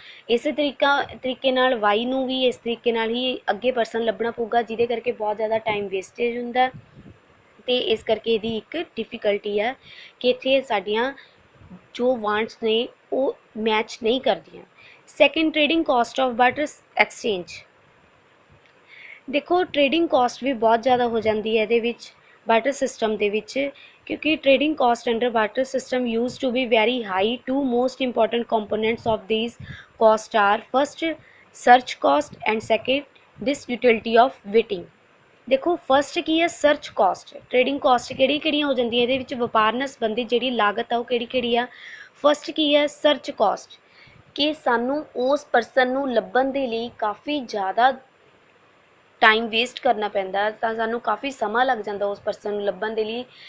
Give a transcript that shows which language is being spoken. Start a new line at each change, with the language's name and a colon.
Punjabi: ਇਸੇ ਤਰੀਕੇ ਨਾਲ ਵਾਈ ਨੂੰ ਵੀ ਇਸ ਤਰੀਕੇ ਨਾਲ ਹੀ ਅੱਗੇ ਪਰਸਨ ਲੱਭਣਾ ਪਊਗਾ, ਜਿਹਦੇ ਕਰਕੇ ਬਹੁਤ ਜ਼ਿਆਦਾ ਟਾਈਮ ਵੇਸਟੇਜ ਹੁੰਦਾ, ਅਤੇ ਇਸ ਕਰਕੇ ਇਹਦੀ ਇੱਕ ਡਿਫੀਕਲਟੀ ਹੈ ਕਿ ਇੱਥੇ ਸਾਡੀਆਂ ਜੋ ਵਾਂਟਸ ਨੇ ਉਹ ਮੈਚ ਨਹੀਂ ਕਰਦੀਆਂ। Second,
English: Trading cost of barter exchange.
Punjabi: ਦੇਖੋ
English: Trading cost ਵੀ ਬਹੁਤ ਜ਼ਿਆਦਾ ਹੋ ਜਾਂਦੀ ਹੈ ਇਹਦੇ ਵਿੱਚ, ਬਾਰਟਰ ਸਿਸਟਮ ਦੇ ਵਿੱਚ, ਕਿਉਂਕਿ trading cost under barter system use to be very high. Two most important components of these cost are first search cost and second this utility of waiting।
Punjabi: ਦੇਖੋ ਫਸਟ ਕੀ ਹੈ, ਸਰਚ ਕਾਸਟ। ਟ੍ਰੇਡਿੰਗ ਕਾਸਟ ਕਿਹੜੀਆਂ ਹੋ ਜਾਂਦੀਆਂ ਇਹਦੇ ਵਿੱਚ, ਵਪਾਰ ਨਾਲ ਸੰਬੰਧਿਤ ਜਿਹੜੀ ਲਾਗਤ ਆ ਉਹ ਕਿਹੜੀ ਆ। ਫਸਟ ਕੀ ਹੈ, ਸਰਚ ਕਾਸਟ, ਕਿ ਸਾਨੂੰ ਉਸ ਪਰਸਨ ਨੂੰ ਲੱਭਣ ਦੇ ਲਈ ਕਾफ़ੀ ਜ਼ਿਆਦਾ ਟਾਈਮ ਵੇਸਟ ਕਰਨਾ ਪੈਂਦਾ, ਤਾਂ ਸਾਨੂੰ ਕਾफ़ੀ ਸਮਾਂ ਲੱਗ ਜਾਂਦਾ ਉਸ ਪਰਸਨ ਨੂੰ ਲੱਭਣ ਦੇ ਲਈ।